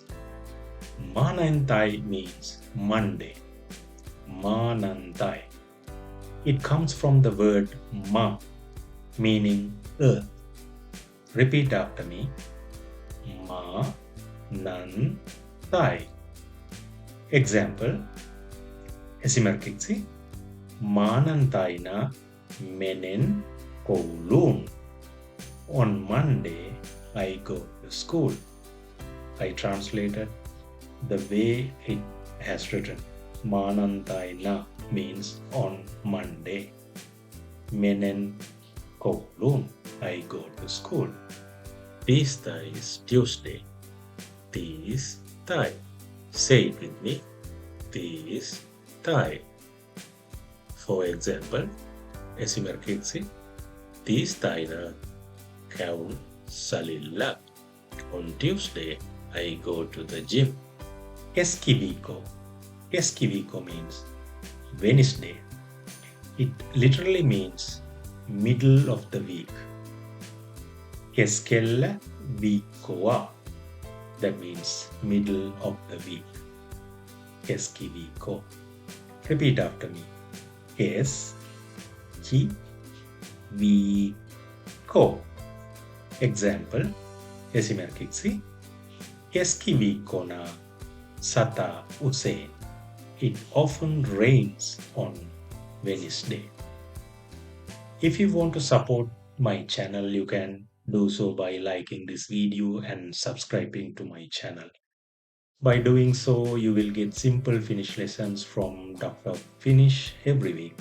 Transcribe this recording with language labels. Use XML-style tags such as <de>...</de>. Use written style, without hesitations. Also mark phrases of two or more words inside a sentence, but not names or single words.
<en>Maanantai means Monday.</en> <fi>Maanantai.</fi> <en>It comes from the word ma, meaning earth. Repeat after me. Ma, nan, tai. Example.</en> <fi>Esimerkiksi. Maanantaina menen kouluun.</fi> <en>On Monday, I go to school. I translated the way it has written. Maanantaina means on Monday.</en> <fi>Menen kouluun.</fi> <en>I go to school. Tiistai is Tuesday. Tiistai. Say it with me. Tiistai. For example,</en> <fi>esimerkiksi tiistaina käyn salilla.</fi> <en>On Tuesday, I go to the gym. Keskiviikko. Keskiviikko means Wednesday. It literally means middle of the week.</en> <fi>Keskellä viikkoa.</fi> <en>That means middle of the week. Keskiviikko. Repeat after me.</en> <fi>Keskiviikko.</fi> <en>Example.</en> <fi>Esimerkiksi keskiviikkona sataa usein.</fi> <en>It often rains on Wednesday. If you want to support my channel, you can do so by liking this video and subscribing to my channel. By doing so, you will get simple Finnish lessons from DocTalks Finnish every week.</en>